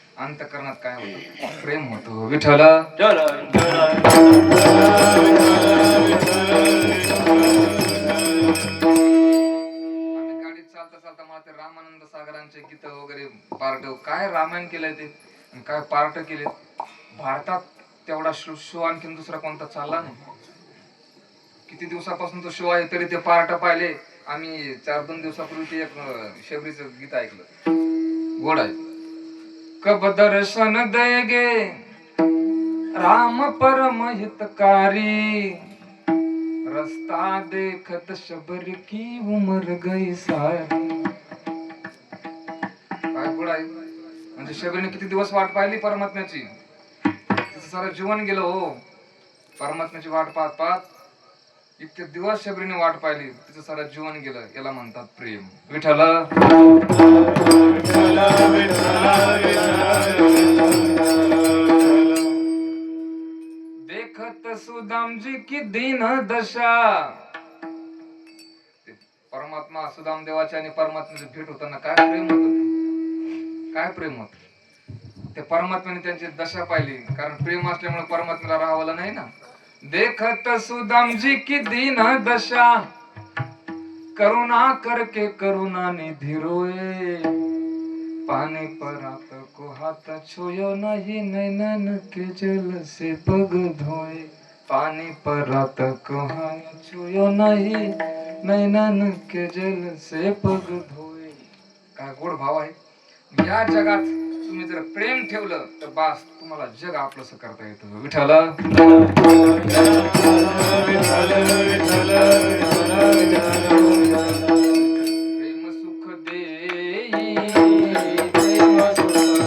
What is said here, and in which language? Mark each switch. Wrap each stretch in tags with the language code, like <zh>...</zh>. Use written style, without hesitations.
<mr>अंतकरणात काय होतं? प्रेम होतं. विठ्ठल आम्ही गाडीत चालता चालता मला ते रामानंद सागरांचे गीत वगैरे पार्ट, काय रामायण केलंय ते आणि काय पार्ट केले. भारतात तेवढा शो आणखीन दुसरा कोणता चालला नाही. किती दिवसापासून तो शो आहे तरी ते पार्ट पाहिले आम्ही. 4-2 दिवसापूर्वी ते एक शबरीचं गीत ऐकलं, गोड आहे.</mr> <hi>कब दर्शन देगे राम परम हितकारी, रस्ता देखत शबर की उमर गई सारी.</hi> <mr>काय गोड आहे. म्हणजे शबरीने किती दिवस वाट पाहिली परमात्म्याची, तिचं सारं जीवन गेलं हो परमात्म्याची वाट पाहत पाहत. इतके दिवस शबरीने वाट पाहिली, तिचं सारं जीवन गेलं. याला म्हणतात प्रेम.</mr> <hi>विठ्ठल देखत सुदामजी की दीन दशा.</hi> <mr>परमात्मा सुदाम देवाच्या आणि परमात्म्याची भेट होताना काय प्रेम होत, काय प्रेम होत. ते परमात्म्याने त्यांची दशा पाहिली, कारण प्रेम असल्यामुळे परमात्म्याला राहावलं नाही ना.</mr> <hi>देखत सुदामजी की दीन दशा, करुणा करके करुणा निधि रोए, पानी परात को हाथ छुयो नहीं, नैनन के जल से पग धोए. पानी परात को हाथ छुयो नहीं, नैनन के जल से पग धोए.</hi> <mr>काय गोड भाव आहे. या जगात तुम्ही जर प्रेम ठेवलं तर बास, तुम्हाला जग आपलंसं करता येतं. विठ्ठल प्रेम सुख देई, प्रेम सुख</mr>